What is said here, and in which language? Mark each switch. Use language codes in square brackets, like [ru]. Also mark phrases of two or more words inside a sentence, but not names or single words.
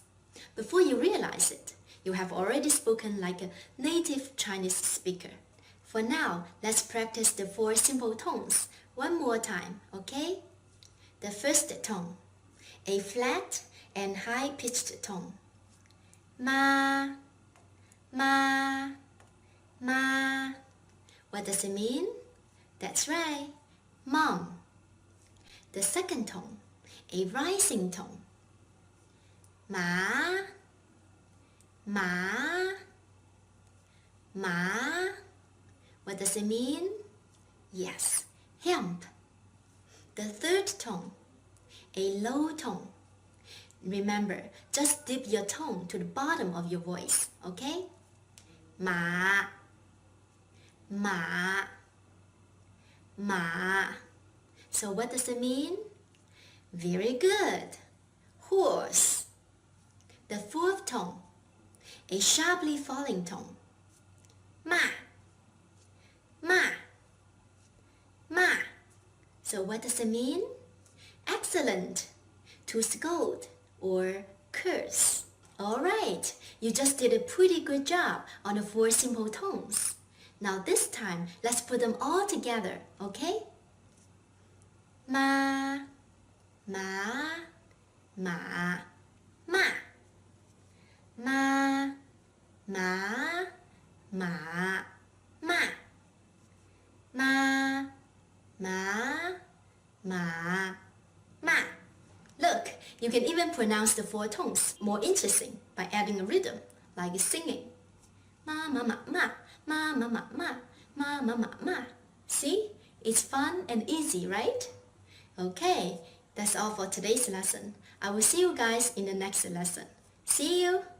[en] Before you realize it, you have already spoken like a native Chinese speaker. For now, let's practice the 4 simple tones one more time, okay? The first tone, a flat and high-pitched tone. [zh] Ma, ma, ma. [en] What does it mean? That's right, mom. The second tone, a rising tone. [zh] Ma, ma, ma. [en] What does it mean? Yes, hemp. The third tone, a low tone. Remember, just dip your tone to the bottom of your voice, okay? [zh] Ma, ma, ma. [en] So what does it mean? Very good. Horse. The fourth tone, a sharply falling tone. [zh] Ma, ma, ma. [en] So what does it mean? Excellent. To scold or curse. Alright, you just did a pretty good job on the 4 simple tones. Now this time, let's put them all together, okay? [zh] Ma, ma, ma, ma. Ma, ma, ma, ma. Ma, ma, ma, ma. [en] Look, you can even pronounce the 4 tones more interesting by adding a rhythm, like singing. [zh] Ma, ma, ma, ma, ma, ma, ma, ma, ma, ma, ma, ma. [en] See? It's fun and easy, right? Okay, that's all for today's lesson. I will see you guys in the next lesson.